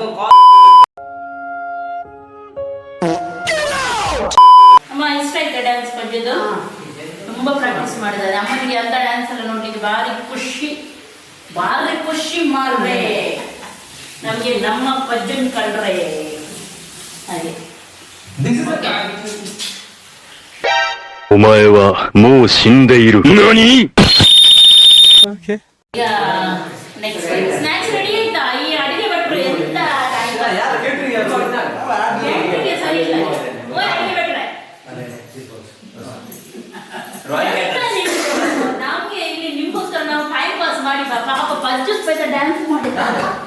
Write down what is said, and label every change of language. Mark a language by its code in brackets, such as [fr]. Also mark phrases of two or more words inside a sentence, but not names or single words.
[kn] ಅಮ್ಮ ಇಷ್ಟ ಆಯ್ತಾ ಡ್ಯಾನ್ಸ್ ಪದ್ಯದು? ತುಂಬಾ ಪ್ರಾಕ್ಟೀಸ್ ಮಾಡಿದ್ದಾರೆ. ಅಮ್ಮನಿಗೆ ಅಂತ ಡ್ಯಾನ್ಸ್ ಎಲ್ಲ ನೋಡ್ಲಿಕ್ಕೆ ಭಾರಿ ಖುಷಿ ಮಾಡ್ರೆ, ನಮ್ಗೆ ನಮ್ಮ ಪದ್ಯನ್ ಕಂಡ್ರೆ ಹಾಗೆ. [ja] お前はもう死んでいる。何？ [kn] ಈಗ [en] next snacks ready [kn] ಆಯ್ತಾ? ಈ ಅಡಿಗೆ ಭಟ್ರು ಎಂತ ಕೇಟ್ರಿಗೆ ಸರಿ ಇಲ್ಲ. ಓ ಅಡಿಗೆ ಭಟ್ರೆ, ನಮ್ಗೆ ಇಲ್ಲಿ ನಿಮ್ಗೋಸ್ಕರ ನಾವು [en] time pass [kn] ಮಾಡಿ ಪಾಪ ಪಜ್ಜು [en] special dance [kn] ಮಾಡಿದ್ದಾರೆ.